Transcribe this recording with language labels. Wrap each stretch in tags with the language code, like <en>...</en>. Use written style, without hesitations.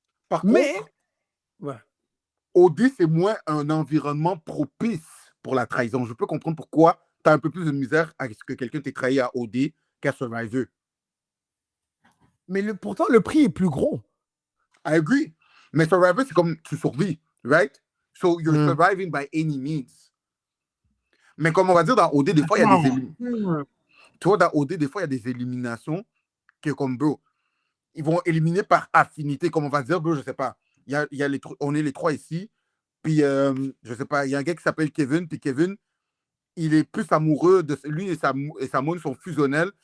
<fr>Par contre, OD, c'est moins un environnement propice pour la trahison. Je peux comprendre pourquoi tu as un peu plus de misère à ce que quelqu'un t'ait trahi à OD qu'à Survivor. Mais pourtant, le prix est plus gros.</fr> <en>I agree.</en> <fr>Mais Survivor, c'est comme tu survis, right?</fr> <en>So you're surviving by any means.</en> <fr>Mais comme on va dire, dans OD, des fois, il y a des éliminations. Tu vois, dans OD, des fois, il y a des éliminations que, comme, bro, ils vont éliminer par affinité. Comme on va dire, bro, je sais pas. On est les trois ici. Puis, je sais pas, il y a un gars qui s'appelle Kevin. Puis Kevin, il est plus amoureux de lui et Samon sont fusionnels.</fr>